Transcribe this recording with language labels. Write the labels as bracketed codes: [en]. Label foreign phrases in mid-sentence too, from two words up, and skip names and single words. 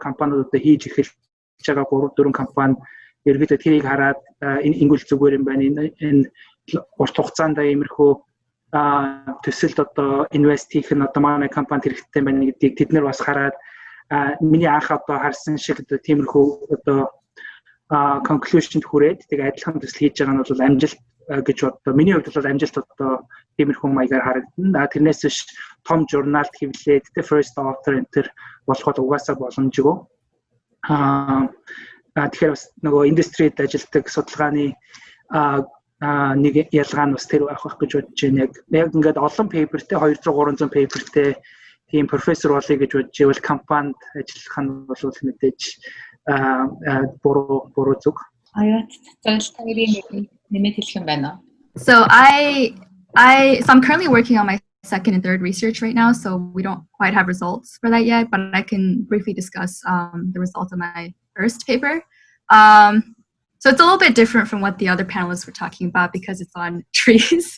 [mn] компаниуд одоо хийж эхэлж байгаа 3-4 компани ерөөдөө тэрийг хараад энэ ингүүл зүгээр юм байна энэ урт хугацаанд иймэрхүү төсөлд одоо инвест хийх нь одоо манай компанид хэрэгтэй байна гэдгийг тэд нар бас хараад миний анх одоо харсан шиг одоо тиймэрхүү одоо conclusion хүрээд тэгээ адилхан төсөл хийж байгаа нь бол амжилт гэж одоо миний хувьд бол амжилт одоо тиймэрхүү маягаар харагдана. Тэрнээс биш том журналд хэвлээд [en] the first author [mn] enter болоход угаасаа боломжгүй. Тэгэхээр бас нөгөө индустрид ажилладаг судалгааны нэг ялгаа нь бас тэр байх гэж бодож байна. Яг ингээд олон пейпертэй 200-300 пейпертэй тийм профессор болъё гэж бодож ивэл компанид ажиллах нь бол мэдээж буруу зүг. Oyut Tsatsral нэмээд хэлэх юм байна. [en] So I'm currently working on my second and third research right now, so we don't quite have results for that yet, but I can briefly discuss the results of my first paper. So it's a little bit different from what the other panelists were talking about because it's on trees.